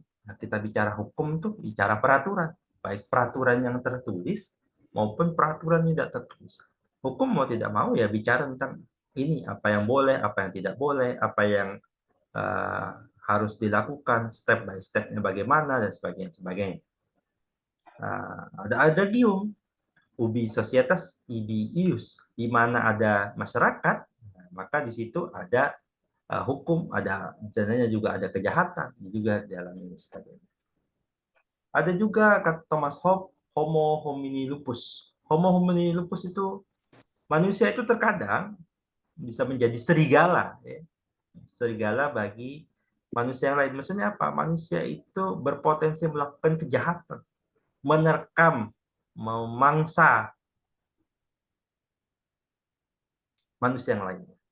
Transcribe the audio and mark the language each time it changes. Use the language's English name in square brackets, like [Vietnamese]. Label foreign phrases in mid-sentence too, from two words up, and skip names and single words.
[Indonesian] Nah, kita bicara hukum itu bicara peraturan, baik peraturan yang tertulis maupun peraturan yang tidak tertulis. Hukum mau tidak mau ya bicara tentang ini, apa yang boleh, apa yang tidak boleh, apa yang uh, harus dilakukan, [English] step by step- [Indonesian] nya bagaimana dan sebagainya. Sebagainya. Ada adagium [Latin] ubi societas ibi ius, [Indonesian] di mana ada masyarakat, maka di situ ada hukum, ada misalnya juga ada kejahatan juga dalam ini sebagainya. Ada juga kata Thomas Hobbes, [Latin] homo homini lupus. Homo homini lupus [Indonesian] itu manusia itu terkadang bisa menjadi serigala, ya. Serigala bagi manusia yang lain. Maksudnya apa? Manusia itu berpotensi melakukan kejahatan, menerkam, memangsa manusia yang lain.